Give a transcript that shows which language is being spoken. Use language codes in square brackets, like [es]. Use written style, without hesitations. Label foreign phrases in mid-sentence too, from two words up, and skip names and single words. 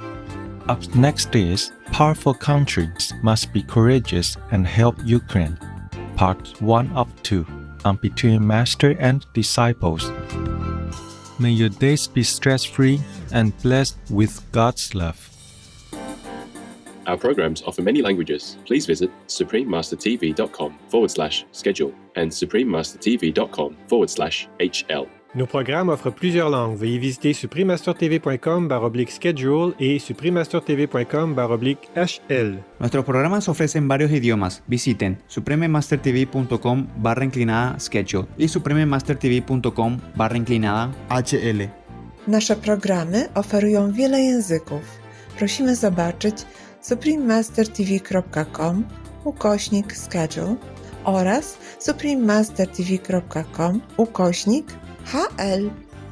[en] Up next is Powerful Countries Must Be Courageous and Help Ukraine, Part 1 of 2, on Between Master and Disciples. May your days be stress-free and blessed with God's love. Our programs offer many languages. Please visit suprememastertv.com/schedule and suprememastertv.com/HL. [fr] Nos programmes offrent plusieurs langues. Veuillez visiter suprememastertv.com/schedule et suprememastertv.com/HL. [es] Nuestros programas ofrecen varios idiomas. Visiten suprememastertv.com/schedule і suprememastertv.com/HL. [pl] Nasze programy oferują wiele języków. Prosimy zobaczyć suprememastertv.com/schedule oraz suprememastertv.com/HL.